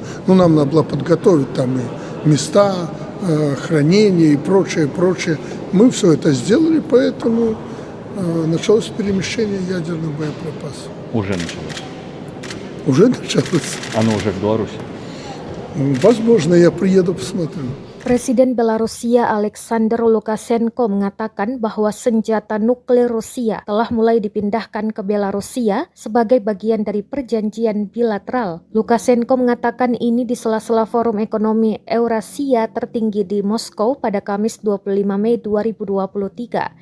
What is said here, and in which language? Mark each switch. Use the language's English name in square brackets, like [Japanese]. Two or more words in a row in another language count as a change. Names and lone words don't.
[Russian] Ну, нам надо было подготовить там и места хранения и прочее, прочее. Мы все это сделали, поэтому началось перемещение ядерных боеприпасов. Уже началось? Уже началось. Оно уже в Беларуси? Возможно, я приеду, посмотрю. [Indonesian] Presiden Belarusia Alexander Lukashenko mengatakan bahwa senjata nuklir Rusia telah mulai dipindahkan ke Belarusia sebagai bagian dari perjanjian bilateral. Lukashenko mengatakan ini di sela-sela Forum Ekonomi Eurasia tertinggi di Moskow pada Kamis 25 Mei 2023.